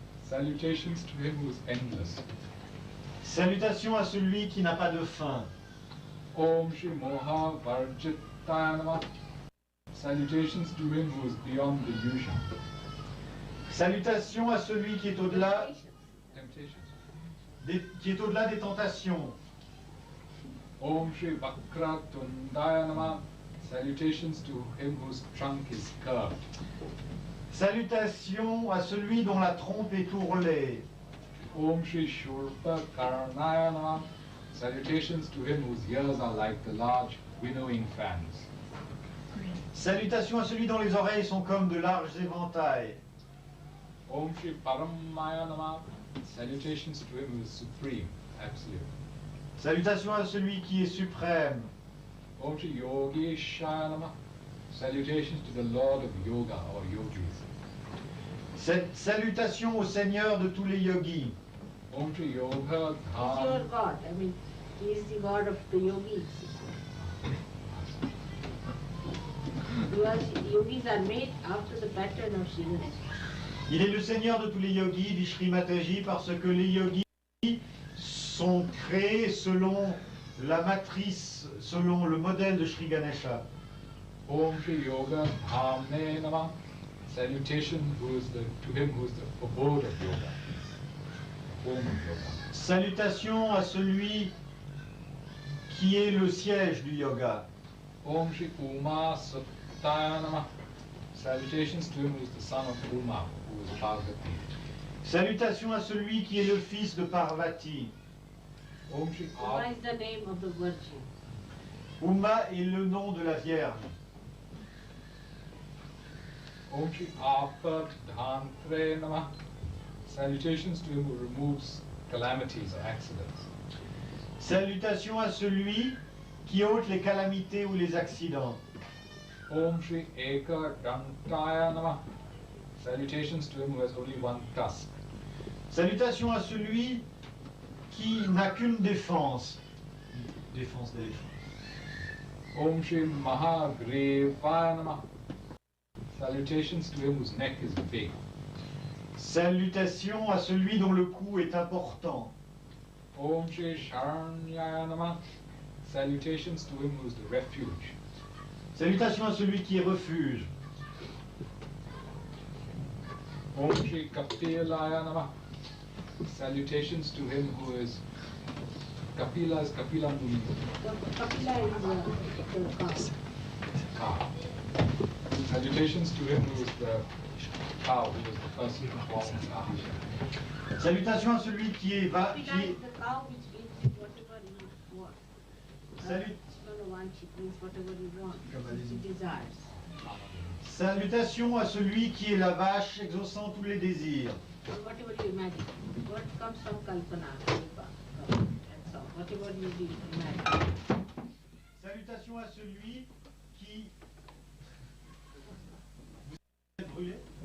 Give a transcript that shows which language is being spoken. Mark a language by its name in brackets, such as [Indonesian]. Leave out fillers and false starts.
[English] Salutations to him who is endless. [French] Salutations à celui qui n'a pas de fin. [Sanskrit] Om Shri Moha Varjitaya Namah. [English] Salutations to him who is beyond delusion. [French] Salutations à celui qui est au-delà [English] Temptations. [French] qui est au-delà des tentations. [Sanskrit] Om Shri Vakra Tundaya Namah. [English] Salutations to him whose trunk is curved. [French] Salutations à celui dont la trompe est ourlée. [Sanskrit] Om Shri Shurpa Karnaya Namah. [English] Salutations to him whose ears are like the large winnowing fans. [French] Salutations à celui dont les oreilles sont comme de larges éventails. [Sanskrit] Om Shri Paramaya Namah. [English] Salutations to him who is supreme, absolute. [French] Salutations à celui qui est suprême. [Sanskrit] Om Shri Yogi Shaya Namah. [English] Salutations to the Lord of Yoga or Yogis. [French] Salutations au Seigneur de tous les yogis. [Sanskrit] Om Shri Yoga [English] He's your [Sanskrit] Dham. [English] God. I mean, he is the God of the yogis. Because yogis are made after the pattern of Sri Ganesh. [French] Il est le Seigneur de tous les yogis, dit Sri Mataji, parce que les yogis sont créés selon la matrice, selon le modèle de Sri Ganesha. [Sanskrit] Om Shri Yoga Dhamne Namah. [English] Salutation to him who is the abode of yoga. home of yoga. [French] Salutations à celui qui est le siège du yoga. [Sanskrit] Om Shri Uma Suttaya Namah. [English] Salutations to him who is the son of Uma, who is Parvati. [French] Salutations à celui qui est le fils de Parvati. [Sanskrit] Om Shri [English] What is the name of the virgin? [French] Uma est le nom de la Vierge. [Sanskrit] Om Shri Apat Dhantre Namah. [English] Salutations to him who removes calamities or accidents. [French] Salutations à celui qui ôte les calamités ou les accidents. [Sanskrit] Om Shri Eka Dantaya Namah. [English] Salutations to him who has only one tusk. [French] Salutations à celui qui n'a qu'une défense. Défense d'éléphant. [Sanskrit] Om Shri Mahagrevaya Namah. [English] Salutations to him whose neck is big. [French] Salutations à celui dont le cou est important. [Sanskrit] Om Shri Sharanyaya Namah. [English] Salutations to him who is the refuge. [French] Salutations à celui qui est refuge. [Sanskrit] Om Shri Kapilaya Namah. [English] Salutations to him who is Kapila is Kapila Muni. Kapila is the cow. Salutations to him who is the cow, who is the first born in Ahisha. [French] Salutations à celui qui est [English] Kapila is the cow which gives you whatever you want. [French] Salut. [English] It means whatever you want, which you desires. [French] Salutations à celui qui est la vache exaucant tous les désirs. [English] Or whatever you imagine. What comes from Kalpana, Kalpa, and so whatever you imagine. [French] Salutations à celui qui vous êtes brûlé.